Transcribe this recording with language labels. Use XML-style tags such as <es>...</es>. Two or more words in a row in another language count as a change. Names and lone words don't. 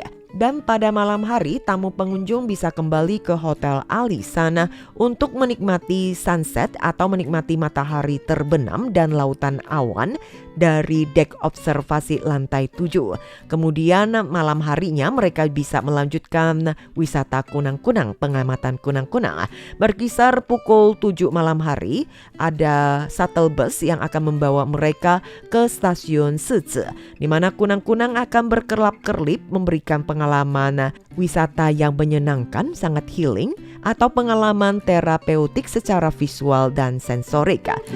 <id>Dan pada malam hari tamu pengunjung bisa kembali ke Hotel Alisan untuk menikmati sunset atau menikmati matahari terbenam dan lautan awan dari dek observasi lantai 7. Kemudian malam harinya mereka bisa melanjutkan wisata kunang-kunang, pengamatan kunang-kunang. Berkisar pukul 7 malam hari ada</id> <en>shuttle bus</en> <id>yang akan membawa mereka ke stasiun Sizi, di mana kunang-kunang akan berkelap-kelip memberikan pengalaman wisata yang menyenangkan, sangat healing, atau pengalaman terapeutik secara visual dan sensorik.</id>